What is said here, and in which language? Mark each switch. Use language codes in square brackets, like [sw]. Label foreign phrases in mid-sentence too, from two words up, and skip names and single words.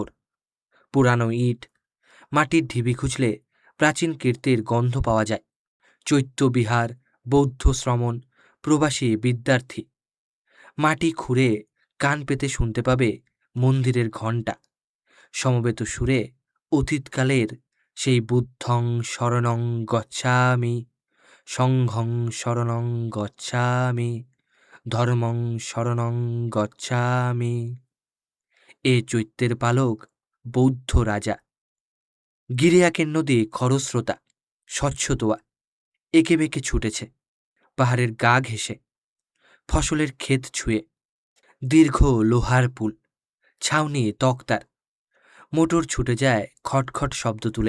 [bn] পুরানো ইট, মাটির ঢিবি খুঁজলে প্রাচীন কীর্তির গন্ধ পাওয়া যায়। চৈত্য বিহার, বৌদ্ধ শ্রমণ, প্রবাসী বিদ্যার্থী। মাটি খুঁড়ে কান পেতে শুনতে পাবে মন্দিরের ঘণ্টা। সমবেত সুরে অতীতকালের সেই [pi] বুদ্ধং শরণং গচ্ছামি, সংঘং শরণং গচ্ছামি, ধর্মং শরণং গচ্ছামি। [bn] এ চৈত্যের পালক বৌদ্ধ রাজা। গিরিয়াকের নদী খরস্রোতা, স্বচ্ছ দোয়া, এঁকে বেঁকে ছুটেছে পাহাড়ের গা ঘেঁষে, ফসলের ক্ষেত ছুঁয়ে। দীর্ঘ লোহার পুল, ছাউনি তক্তার, মোটর ছুটে যায় খটখট শব্দ তুলে।